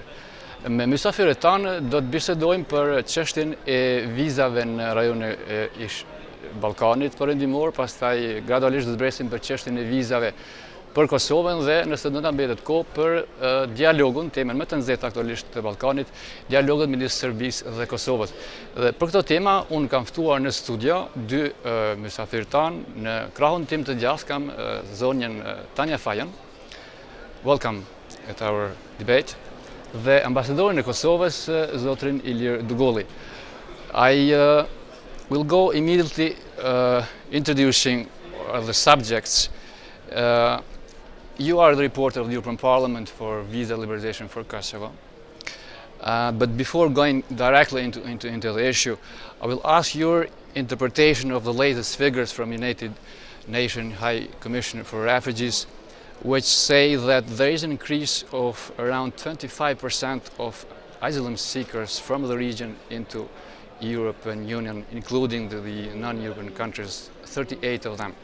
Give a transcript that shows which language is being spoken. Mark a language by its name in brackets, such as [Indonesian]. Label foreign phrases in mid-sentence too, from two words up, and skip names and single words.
[Albanian] Me mysafirët tanë do të bisedojmë për çështjen e vizave në rajonin e Ballkanit perëndimor, pastaj gradualisht do të bresim për çështjen e vizave për Kosovën dhe nëse do ta mbetet kohë për dialogun, temën më të nxehtë aktualisht të Ballkanit, dialogun midis Serbisë dhe Kosovës. Dhe për këtë tema unë kam ftuar në studio dy mysafirë tanë. Në krahun tim të gjatë kam zonjën Tanja Fajon. [English] Welcome at our debate. [Albanian] Dhe ambasadorin e Kosovës, zotrin Ilir Dugolli. [English] I will go immediately introducing the subjects. You are the reporter of the European Parliament for visa liberalization for Kosovo. But before going directly into the issue, I will ask your interpretation of the latest figures from United Nations High Commissioner for Refugees, which say that there is an increase of around 25% of asylum seekers from the region into European Union, including the non-European countries, 38 of them.